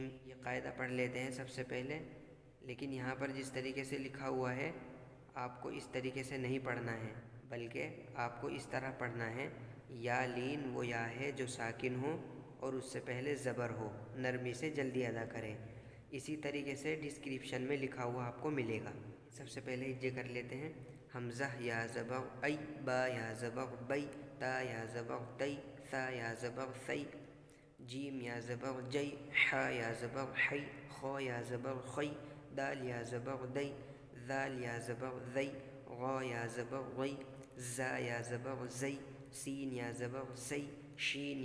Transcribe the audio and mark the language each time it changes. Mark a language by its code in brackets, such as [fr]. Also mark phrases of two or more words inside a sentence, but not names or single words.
[ur] یہ قاعدہ پڑھ لیتے ہیں سب سے پہلے، لیکن یہاں پر جس طریقے سے لکھا ہوا ہے آپ کو اس طریقے سے نہیں پڑھنا ہے، بلکہ آپ کو اس طرح پڑھنا ہے۔ یا لین وہ یا ہے جو ساکن ہو اور اس سے پہلے زبر ہو، نرمی سے جلدی ادا کریں۔ اسی طریقے سے ڈسکرپشن میں لکھا ہوا آپ کو ملے گا۔ سب سے پہلے ہجے کر لیتے ہیں۔ حمزہ یا زبر ای، با یا زبر بی، تا یا زبر تی، ثا یا زبر ثی، جیم یا زبر جی، حا یا زبر حی، خا یا زبر خی، دال یا زبر دی، ذال یا زبر ذی، غا یا زبر غی، زا یا زبر زی، سین یا زبر سی، شین